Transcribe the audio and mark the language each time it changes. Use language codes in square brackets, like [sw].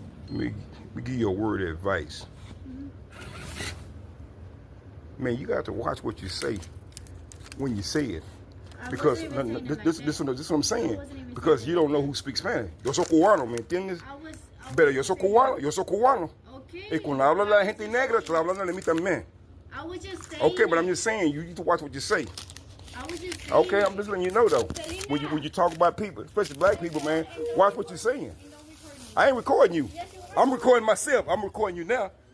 [en] Let me give you a word of advice. Man, you got to watch what you say when you say it. Because this is what I'm saying. Because you don't know who speaks Spanish. [es] Yo soy cubano, ¿me entiendes? Pero yo soy cubano. Y cuando habla la gente negra, te hablando de mí también. [en] Okay, but I'm just saying, you need to watch what you say. Okay, I'm just letting you know though. When you talk about people, especially black people, man, watch what you're saying. I ain't recording you. I'm recording myself. I'm recording you now.